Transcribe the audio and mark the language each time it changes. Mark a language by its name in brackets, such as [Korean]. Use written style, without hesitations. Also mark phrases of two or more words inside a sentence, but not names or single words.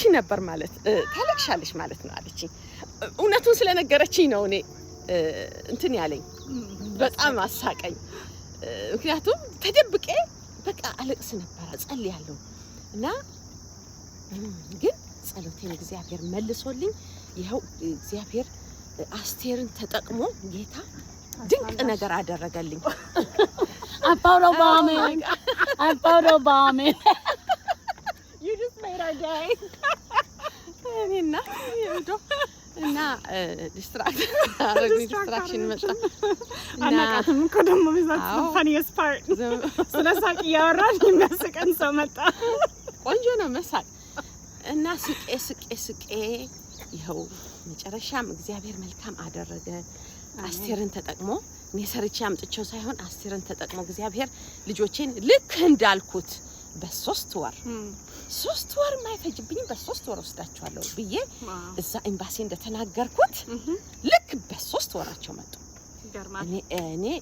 [Amharic] ነበር ማለት ታለቅሻለሽ ማለት ነው አለችኝ። እውነቱን ስለነገረችኝ ነው እኔ እንትን ያለኝ በጣም አሳቀኝ። ምክንያቱም ተደብቄ በቃ አለቅስ ነበር ጸልያለሁ እና ግን ጸሎቴን እግዚአብሔር መልሶልኝ ይኸው እግዚአብሔር አስቴርን ተጠቅሞ ጌታ ድንቅ ነገር አደረገልኝ። [English] አባውሮባሜን you just made our day [Amharic] እና ዲስትራክሽን መጣ እና እኮ ደግሞ ቢዛት [English] funniest part [Amharic] ስለሳቅ ያወራን የሚያስቀን ሰው መጣ። ቆንጆ ነው መሳቅ እና ስቄ ይኸው መጨረሻም እግዚአብሔር መልካም አደረገ። አስቴርን ተጠቅሞ እኔ ሰርቼ አምጥቼው ሳይሆን አስቴርን ተጠቅሞ እግዚአብሔር ልጆቼን ልክ እንዳልኩት በ3 ወር ማይፈጅብኝ በ3 ወር ወስዳቸዋለሁ ብዬ እዛ ኤምባሲ እንደተናገርኩት ልክ በ3 ወራቸው መጡ። እኔ